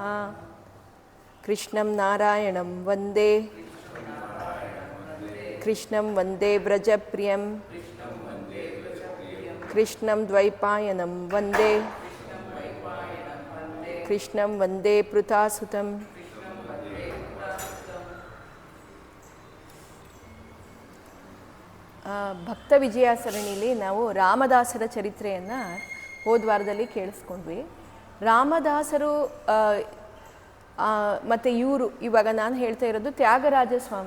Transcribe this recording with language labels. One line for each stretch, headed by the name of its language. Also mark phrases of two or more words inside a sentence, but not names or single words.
Sanskrit: कृष्णं नारायणं वन्दे कृष्णं वन्दे व्रजप्रियं कृष्णं द्वैपायनं वन्दे कृष्णं वन्दे पृथासुतं।
Kannada: ಭಕ್ತ ವಿಜಯ ಸರಣಿಲಿ ನಾವು ರಾಮದಾಸರ ಚರಿತ್ರೆಯನ್ನು ಹೋದ ವಾರದಲ್ಲಿ ಕೇಳಿಸ್ಕೊಂಡ್ವಿ. ರಾಮದಾಸರು ಮತ್ತು ಇವರು ಇವಾಗ ನಾನು ಹೇಳ್ತಾ ಇರೋದು ತ್ಯಾಗರಾಜ ಸ್ವಾಮಿ.